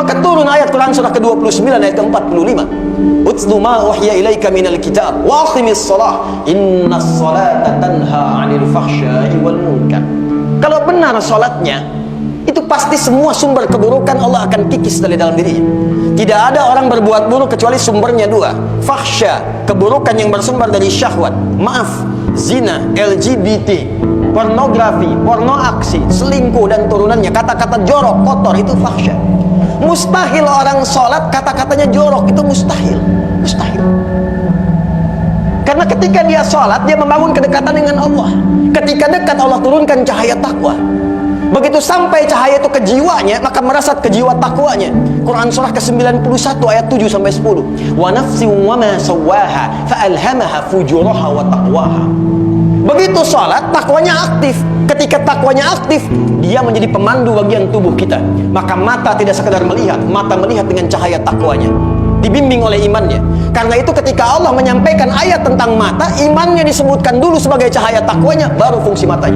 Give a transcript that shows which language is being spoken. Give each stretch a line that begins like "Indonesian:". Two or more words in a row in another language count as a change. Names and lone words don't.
Indonesian: turun ayat Quran surah ke-29 ayat ke-45.
Arabic: اتل ما أوحي إليك من الكتاب وأقم الصلاة إن الصلاة تنهى عن الفحشاء والمنكر.
Indonesian: Kalau benar salatnya, itu pasti semua sumber keburukan Allah akan kikis dari dalam dirinya. Tidak ada orang berbuat buruk kecuali sumbernya dua. Fahsya, keburukan yang bersumber dari syahwat. Maaf, zina, LGBT, pornografi, porno aksi, selingkuh dan turunannya. Kata-kata jorok, kotor, itu fahsya. Mustahil orang sholat kata-katanya jorok, itu mustahil. Mustahil. Karena ketika dia sholat, dia membangun kedekatan dengan Allah. Ketika dekat, Allah turunkan cahaya takwa. Begitu sampai cahaya itu ke jiwanya, maka merasat ke jiwa takwanya. Quran surah ke-91 ayat 7 sampai 10.
Arabic: ونفس وما سواها فألهمها فجورها وتقواها.
Indonesian: Begitu salat, takwanya aktif. Ketika takwanya aktif, dia menjadi pemandu bagian tubuh kita. Maka mata tidak sekedar melihat, mata melihat dengan cahaya takwanya, dibimbing oleh imannya. Karena itu ketika Allah menyampaikan ayat tentang mata, imannya disebutkan dulu sebagai cahaya takwanya, baru fungsi matanya.